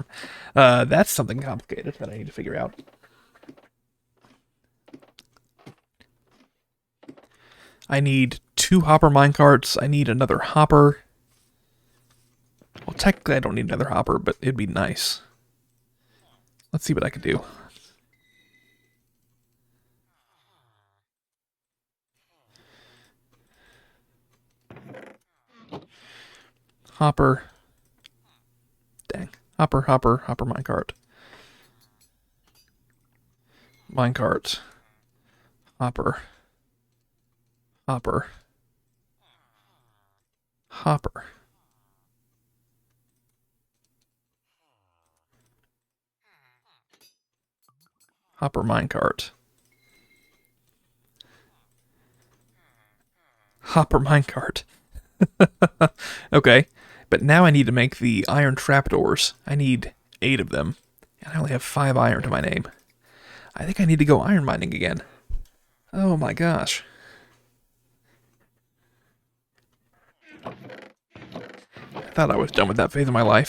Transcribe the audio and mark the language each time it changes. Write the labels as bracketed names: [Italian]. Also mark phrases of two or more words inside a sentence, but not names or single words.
[English] That's something complicated that I need to figure out. I need 2 hopper minecarts. I need another hopper. Well, technically I don't need another hopper, but it'd be nice. Let's see what I can do. Hopper. Dang. Hopper, minecart. Minecart. Hopper. Hopper. Hopper. Hopper minecart. Hopper minecart. Okay, but now I need to make the iron trapdoors. I need 8 of them, and I only have 5 iron to my name. I think I need to go iron mining again. Oh my gosh. I thought I was done with that phase of my life.